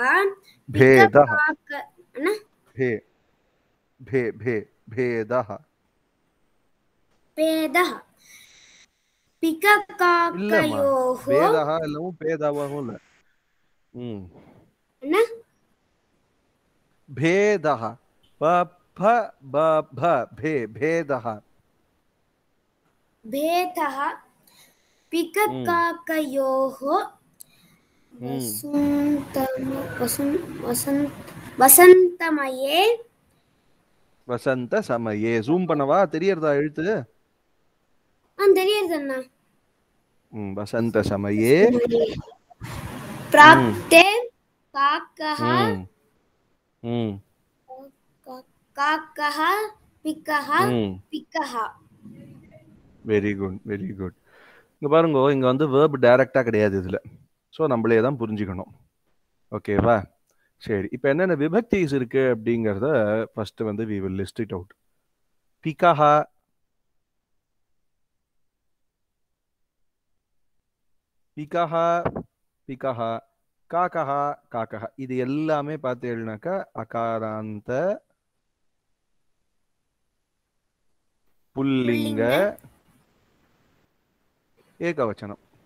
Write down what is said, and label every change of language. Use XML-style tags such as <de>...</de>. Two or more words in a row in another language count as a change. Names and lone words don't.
<sa>பேதஹ</sa> <ta>அண்ணா,</ta> <sa>भे भे भे भेदः भेदः पिककाकयोः.</sa> <ta>பேதஹ இல்லவும் பேதவவும் இல்ல. அண்ணா,</ta> <sa>भेदः प फ ब भ भे भेदः भेदः पिककाकयोः वसन्तमये वसन्त समये.</sa> <ta>ஜூம் பண்ணவா? தெரியறதா எழுத்து? தெரியுது அண்ணா.</ta> <sa>वसन्त समये प्राप्ते काकः काकः पिकः पिकः.</sa> <en>very good, very good.</en> <ta>இங்க பாருங்க, இங்க வந்து</ta> <en>verb directa</en> <ta>கிடையாது இதுல. ஸோ நம்மளே தான் புரிஞ்சுக்கணும். ஓகேவா? சரி, இப்போ என்னென்ன விபக்திஸ் இருக்கு அப்படிங்கிறத ஃபர்ஸ்ட் வந்து</ta> <en>we will list it out.</en> <sa>पिकः, पिकः पिकः, काकः काकः,</sa> <ta>இது எல்லாமே பார்த்தீங்கன்னாக்கா</ta> <sa>अकारान्त पुंलिङ्ग एकवचनम्.</sa>